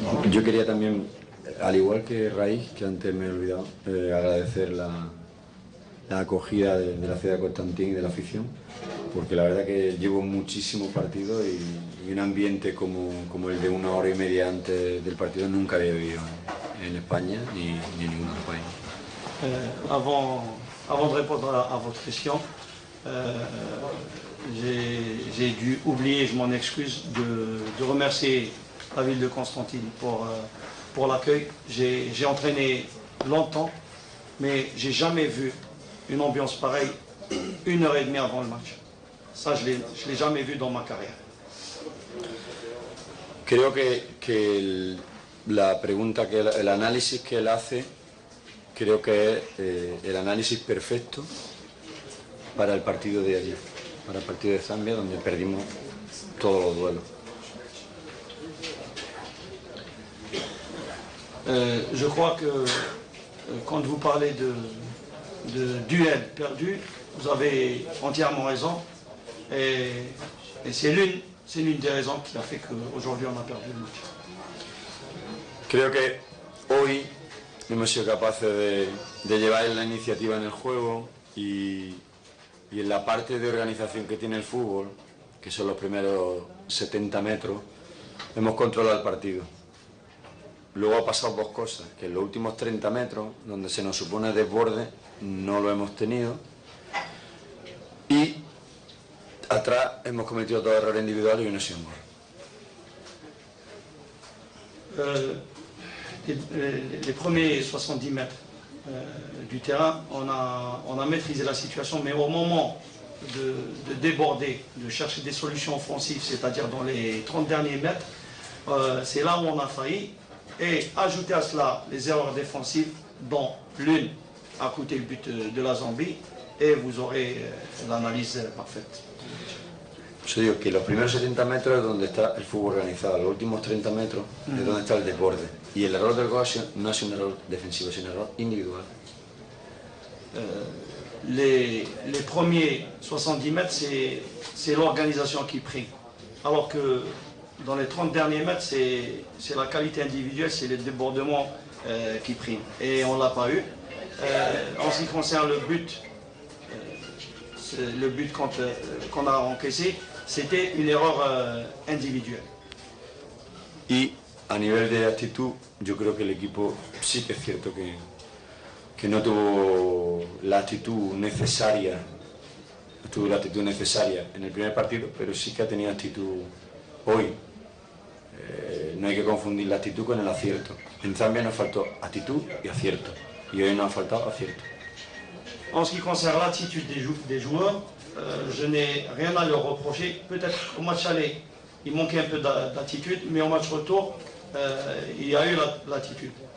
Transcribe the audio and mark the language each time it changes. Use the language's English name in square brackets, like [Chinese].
[Spanish] Yo quería también, al igual que Raíz, que antes me he olvidado, agradecer la acogida de la ciudad de Constantín y de la afición, porque la verdad que llevo muchísimos partidos y un ambiente como el de una hora y media antes del partido nunca había vivido en España ni en ningún otro país. [French] Avant de répondre à votre question, j'ai dû oublier, je m'en excuse, de remercier la ville de Constantine pour l'accueil. J'ai entraîné longtemps, mais j'ai jamais vu une ambiance pareille 1h30 avant le match. Ça, je l'ai jamais vu dans ma carrière. [Spanish] Creo que la pregunta, el análisis que él hace, creo que es el análisis perfecto para el partido de ayer, para el partido de Zambia, donde perdimos todos los duelos. [French] Je crois que quand vous parlez de duel perdu, vous avez entièrement raison, et c'est l'une des raisons qui a fait qu'aujourd'hui on a perdu le match. [Spanish] Creo que hoy hemos sido capaces de llevar la iniciativa en el juego y en la parte de organización que tiene el fútbol, que son los primeros 70 metros, hemos controlado el partido. Luego ha pasado dos cosas, que en los últimos 30 metros, donde se nos supone desborde, no lo hemos tenido. Y atrás hemos cometido dos errores individuales y uno ha sido un gol. [French] Les premiers 70 mètres du terrain, on a maîtrisé la situation, mais au moment de déborder, de chercher des solutions offensives, c'est-à-dire dans les 30 derniers mètres, c'est là où on a failli. Et ajouter à cela les erreurs défensives, dont l'une a coûté le but de la Zambie, et vous aurez l'analyse parfaite. [Spanish] Yo digo que los primeros 70 metros es donde está el fútbol organizado, los últimos 30 metros es donde está el desborde. Y el error del gol no ha sido un error defensivo, es un error individual. [French] Les premiers 70 mètres, c'est l'organisation qui prime. Alors que dans les 30 derniers mètres, c'est la qualité individuelle, c'est les débordements qui priment. Et on ne l'a pas eu. En ce qui concerne le but qu'on a encaissé, c'était une erreur individuelle. [Spanish] Y a nivel de actitud, yo creo que el equipo sí que es cierto que no tuvo la actitud necesaria, en el primer partido, pero sí que ha tenido actitud hoy. No hay que confundir la actitud con el acierto. En Zambia nos faltó actitud y acierto, y hoy nos ha faltado acierto. [French] En ce qui concerne l'attitude des joueurs, je n'ai rien à leur reprocher. Peut-être au match aller, il manquait un peu d'attitude, mais au match retour, il y a eu l'attitude.